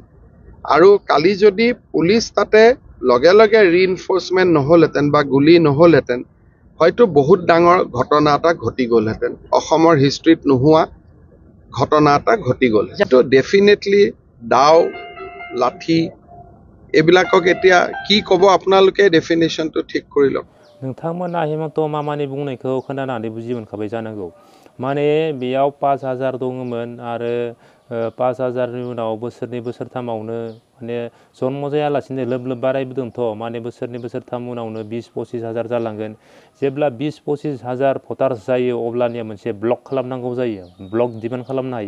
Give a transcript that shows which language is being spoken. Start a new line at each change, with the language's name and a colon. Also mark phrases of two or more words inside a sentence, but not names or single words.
Assamese: আৰু কালি যদি পুলিচ তাতে লগে লগে ৰিইনফৰ্চমেণ্ট নহ'লহেঁতেন বা গুলি নহ'লহেঁতেন, হয়তো বহুত ডাঙৰ ঘটনা এটা ঘটি গ'লহেঁতেন। অসমৰ হিষ্ট্ৰীত নোহোৱা ঘটনা এটা ঘটি গ'ল। সেইটো ডেফিনেটলি দাও, লাঠি এইবিলাকক এতিয়া কি ক'ব আপোনালোকে ডেফিনেশ্যনটো ঠিক কৰি লওক।
Bodo: नोंथांमोना हेमन्त मामानि बुंनायखौ खोनानानै बुजि मोनखाबाय जानांगौ। माने बेयाव 5000 दङमोन आरो 5000नि उनाव बोसोरनै बोसोरथामावनो माने जन्म जायालासिनो लोब लोब बारायबोदोंथ'। माने बोसोरनै बोसोरथाम उनावनो 20-25 हाजार जालांगोन। जेब्ला 20-25 हाजार भटार्स जायो अब्लानिया मोनसे ब्लक खालामनांगौ जायो, ब्लक डिमान्ड खालामनो हायो।